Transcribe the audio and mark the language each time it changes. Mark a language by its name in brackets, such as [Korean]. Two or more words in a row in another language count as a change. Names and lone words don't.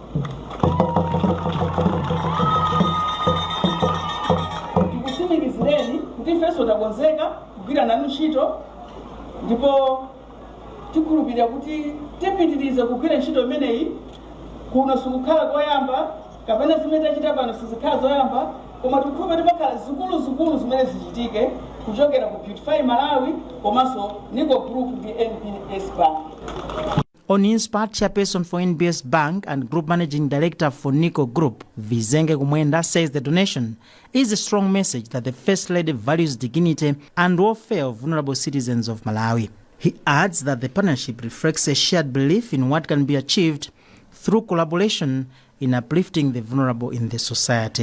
[Nyanja] Tikusimikizireni kuti ifenso takonzeka kugwira nanu ntchito, ndipo tikhulupirira kuti tipitirize kugwira ntchito imeneyi kuno sikukhala koyamba kapena zimene tachita pano sizikhala zoyamba, koma tikhupe tipakhala zikulu zimene zichitike kuchokera ku Beautify Malawi komanso Nico Group ndi NBS Bank. [English] On his part, chairperson for NBS Bank and Group Managing Director for Nico Group, Vizenge Kumwenda, says the donation is a strong message that the First Lady values dignity and welfare of vulnerable citizens of Malawi. He adds that the partnership reflects a shared belief in what can be achieved through collaboration in uplifting the vulnerable in the society.